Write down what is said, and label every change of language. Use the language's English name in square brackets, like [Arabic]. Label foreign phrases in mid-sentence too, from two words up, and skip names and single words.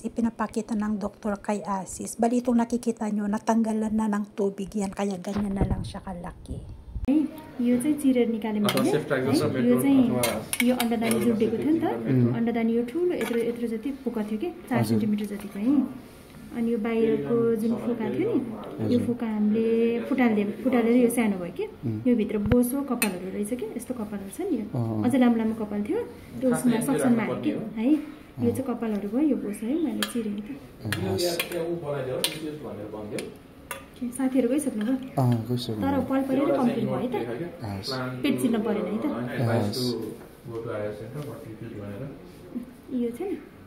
[Filipino] Ipinapakita ng doktor kay Asis. Bali, itong nakikita nyo, natanggalan na ng tubig yan. Kaya ganyan na lang siya kalaki. [Nepali] यो चाहिँ चिरेर निकाल्यो भने यो चाहिँ यो अन्डादानी जुड्डेको थियो नि त अन्डादानी यो ठुलो यत्रो यत्रो जति फोका थियो कि 4 सेन्टिमिटर जतिको है अनि यो बाहिरको जुन फोका थियो नि यो फोका हामीले फुटालेर यो सानो भयो कि यो भित्र बोसो कपालहरू रहेछ कि यस्तो कपालहरू छ नि यो अझ लामो लामो कपाल थियो त्यो उसमा सक्सनमा हाल्यो कि है यो चाहिँ कपालहरू भयो यो बोसो है मैले चिरेँ त साथीहरू गइसक्नु भयो तर पल परेर कम्प्लिट भयो है त पेट चिर्न परेन है त यो चाहिँ